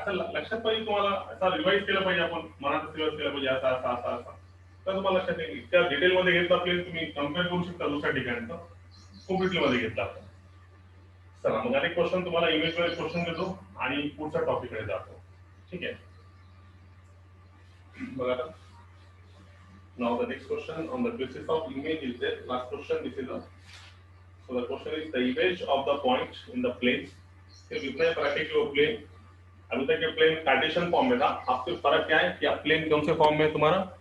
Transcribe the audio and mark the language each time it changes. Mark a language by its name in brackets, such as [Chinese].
[Marathi] असं लक्षात पाहिजे तुम्हाला, असं रिवाइज केलं पाहिजे आपण, मनात रिवाइज केलं पाहिजे असं असं असं असं, तर तुम्हाला लक्षात येईल। इतक्या डिटेल मध्ये घेतला प्लेन तुम्ही कम्पेअर करू शकता दुसऱ्या ठिकाणी कम्प्लिटली मध्ये घेतला। चला मग अनेक क्वेश्चन तुम्हाला इमेज वर क्वेश्चन देतो आणि पुढच्या टॉपिक कडे जातो, ठीक आहे? बघा आता, [English] now the next question on the basis of image is there. Last question, this is a so the question is the image of the point in the plane. [Hindi] फिर कितना पार्टिकुलर प्लेन, अभी तक ये प्लेन कार्टेशियन फॉर्म में था, अब फिर फर्क क्या है कि अब प्लेन कौन से फॉर्म में तुम्हारा?